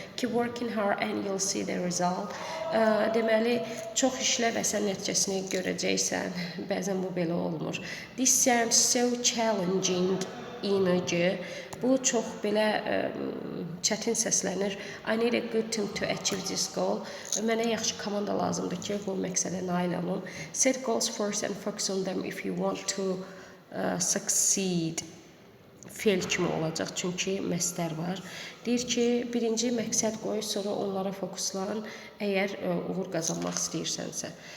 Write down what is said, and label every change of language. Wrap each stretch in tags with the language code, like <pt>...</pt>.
<en>Keep working hard and you'll see the result.</en> <az>Deməli, çox işləməsən nəticəsini görəcəksən. Bəzən bu belə olmur.</az> <en>This sounds so challenging. İnəcə.</en> <az>Bu çox belə çətin səslənir.</az> <en>I need a good team to achieve this goal.</en> <az>Mənə yaxşı komanda lazımdır ki, bu məqsədə nail olum.</az> <en>Set goals first and focus on them if you want to succeed.</en> <az>Fe'l kimi olacaq, çünki məstər var. Deyir ki, birinci məqsəd qoy, sonra onlara fokuslan, əgər uğur qazanmaq istəyirsənsə.</az>